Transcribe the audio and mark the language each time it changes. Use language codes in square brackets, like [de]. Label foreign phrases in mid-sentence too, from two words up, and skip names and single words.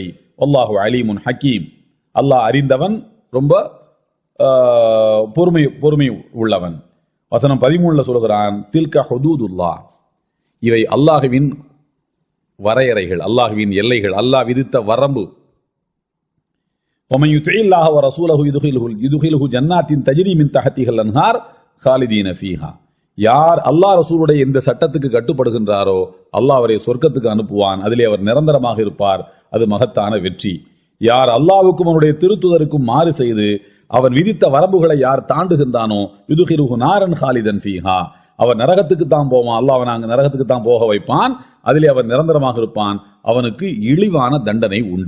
[ar] الله عليم حكيم, [ta] அல்லாஹ் அறிந்தவன், ரொம்ப பொறுமை உள்ளவன். வசனம் 13 சொல்கிறான், [ar] تلك حدود الله, [ta] இவை அல்லாஹ்வின் வரையறைகள், அல்லாஹ்வின் எல்லைகள், அல்லாஹ் விதித்த வரம்பு. [ar] ومن يطع الله ورسوله يدخله جنات تجري من تحتها الانهار خالدين فيها, [ta] யார் அல்லாஹ் ரசூலுடைய இந்த சட்டத்துக்கு கட்டுப்படுகின்றாரோ அல்லாஹ் அவரை சொர்க்கத்துக்கு அனுப்புவான், அதிலே அவர் நிரந்தரமாக இருப்பார், அது மகத்தான வெற்றி. யார் அல்லாஹ்வுக்கும் அவனுடைய திருத்துதருக்கும் மாறு செய்து அவன் விதித்த வரம்புகளை யார் தாண்டுகின்றானோ [ar] يدخله نارا خالدا فيها, [ta] அவன் நரகத்துக்கு தான் போவான், அல்லாஹ் அவன் அங்கு நரகத்துக்கு தான் போக வைப்பான், அதிலே அவன் நிரந்தரமாக இருப்பான், அவனுக்கு இழிவான தண்டனை உண்டு.